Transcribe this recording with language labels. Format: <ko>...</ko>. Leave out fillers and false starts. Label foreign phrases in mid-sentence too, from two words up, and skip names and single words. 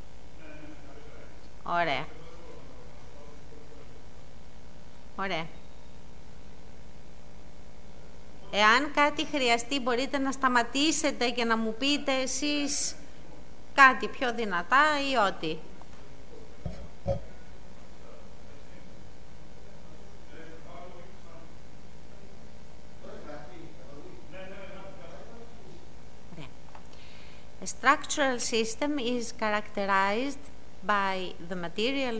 <el>Ωραία. Ωραία. Εάν κάτι χρειαστεί, μπορείτε να σταματήσετε και να μου πείτε εσείς κάτι πιο δυνατά ή ό,τι.</el> <en>A structural system is characterized by the materials</en>